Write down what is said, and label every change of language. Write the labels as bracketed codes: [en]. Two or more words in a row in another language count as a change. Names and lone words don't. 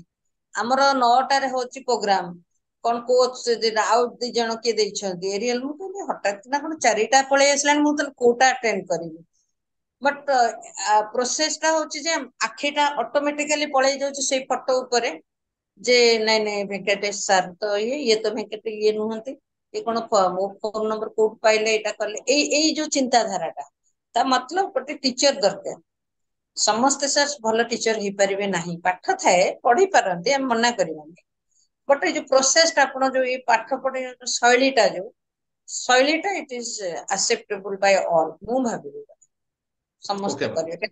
[or] ଆମର 9ଟାରେ ହଉଛି ପ୍ରୋଗ୍ରାମ କଣ କୋଚ ଆଉ 2 ଜଣ କିଏ ଦେଇଛନ୍ତି ଏରିଆଲ ମୁଁ କହିଲି ହଠାତ୍ ନା କଣ 4ଟା ପଳେଇ ଆସିଲାଣି ମୁଁ ତାହଲେ କୋଉଟା ଆଟେଣ୍ଡ କରିବି [en] but process [or] ଟା ହଉଛି ଯେ ଆଖିଟା ଅଟୋମେଟିକାଲି ପଳେଇ ଯାଉଛି ସେଇ ଫଟୋ ଉପରେ ଯେ ନାଇଁ ନାଇଁ ଭେଙ୍କଟେଶ ସାର୍ ତ ଇଏ ତ ଭେଙ୍କଟ ଇଏ ନୁହନ୍ତି। ଏ କଣ ମୋ [en] phone number [or] କୋଉଠୁ ପାଇଲେ ଏଇଟା କଲେ ଏଇ ଯୋଉ ଚିନ୍ତାଧାରା ଟା ତା मतलब ଗୋଟେ ଟିଚର ଦରକାର ସମସ୍ତେ ସାର୍ ଭଲ ଟିଚର ହେଇପାରିବେ ନାହିଁ ପାଠ ଥାଏ ପଢି ପାରନ୍ତି ଆମେ ମନା କରିବାନି ବଟ୍ ଏଇ ଯୋଉ ପ୍ରୋସେସଟା ଆପଣ ଯୋଉ ଏଇ ପାଠ ପଢିବା ଶୈଳୀଟା [en] it is acceptable by all [or] ମୁଁ ଭାବିବି ଓକେ ସମସ୍ତେ କରିବେ